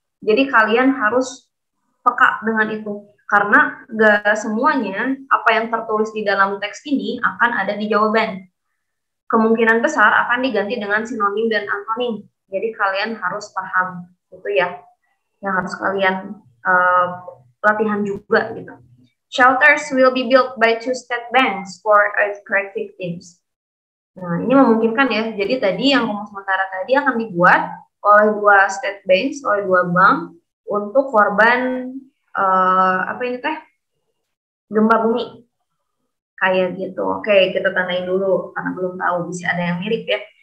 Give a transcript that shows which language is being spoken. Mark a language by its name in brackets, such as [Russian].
[Indonesian] Jadi kalian harus peka dengan itu. Karena gak semuanya apa yang tertulis di dalam teks ini akan ada di jawaban. Kemungkinan besar akan diganti dengan sinonim dan antonim. Jadi kalian harus paham itu ya, yang harus kalian latihan juga gitu. [English] Shelters will be built by 2 state banks for earthquake victims. [Indonesian] Nah, ini memungkinkan ya. Jadi tadi yang rumah sementara tadi akan dibuat oleh [English] 2 state banks, [Indonesian] oleh 2 bank untuk korban apa ini teh? Gempa bumi. Kayak gitu. Oke, kita tandain dulu karena belum tahu, bisa ada yang mirip ya.